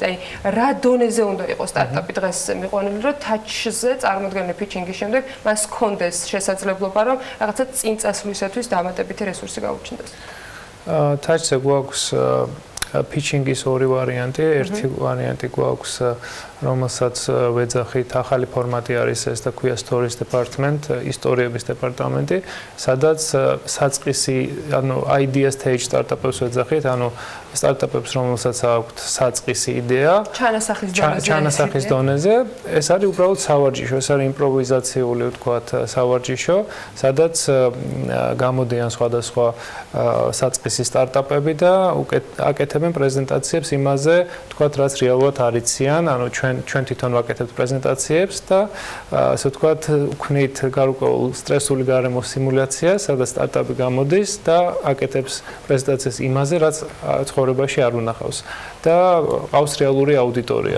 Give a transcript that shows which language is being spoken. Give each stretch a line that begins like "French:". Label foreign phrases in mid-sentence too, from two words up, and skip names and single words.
Georgian: აი, რა დონეზე უნდა იყოს სტარტაპი დღეს მიყვანილი, რომ თაჩზე წარმოდგენილი ფიჩინგის შემდეგ მას ჰქონდეს შესაძლებლობა, რომ რაღაცა წინ წასვლისათვის დამატებითი რესურსი გაუჩნდეს. თაჩზე გვაქვს pitching-ის ორი ვარიანტი, ერთი ვარიანტი გვაქვს, რომელსაც ვეძახით ახალი ფორმატი არის ეს და ქვია
English: stories department,
Georgian: ისტორიების დეპარტამენტი, სადაც საწყისი, ანუ
English: idea stage startup-
Georgian: ებს ვეძახით, ანუ სტარტაპებს, რომელსაც აქვთ საწყისი იდეა, ჩანასახის დონეზე, ეს არის უბრალოდ სავარჯიშო, ეს არის იმპროვიზაციული, ვთქვათ, სავარჯიშო, სადაც გამოდიან სხვადასხვა საწყისი სტარტაპები და აკეთებენ პრეზენტაციებს იმაზე, ვთქვათ, რაც რეალურად არიციან, ანუ ჩვენ თვითონ ვაკეთებთ პრეზენტაციებს და ასე ვთქვათ, ვქნით გარკვეულ სტრესული გარემოს სიმულაციას, სადაც სტარტაპი გამოდის და აკეთებს პრეზენტაციას იმაზე, რაც ცხოვრებაში არ უნახავს და ყავს რეალური აუდიტორია.